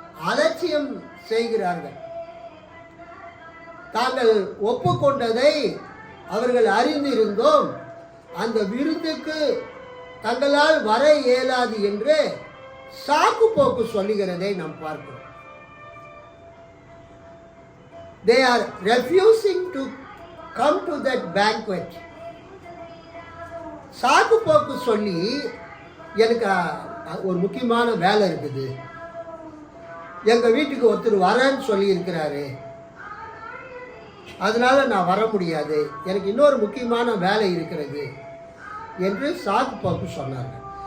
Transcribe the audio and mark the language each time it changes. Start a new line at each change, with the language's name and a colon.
Tamil: அலட்சியம் செய்கிறார்கள். தாங்கள் ஒப்புக்கொண்டதை அவர்கள் அறிந்திருந்தோம், அந்த விருந்துக்கு தங்களால் வர இயலாது என்று சாக்கு போக்கு சொல்லுகிறதை நாம் பார்க்கிறோம்.
English: They are refusing to come to that banquet.
Tamil: சாக்கு போக்கு சொல்லி, எனக்கு ஒரு முக்கியமான வேலை இருக்குது, எங்க வீட்டுக்கு ஒருத்தர் வரேன்னு சொல்லி இருக்கிறாரு, அதனால நான் வர முடியாது, எனக்கு இன்னொரு முக்கியமான வேலை இருக்கிறது என்று சாக்கு போக்கு சொன்னார்கள்.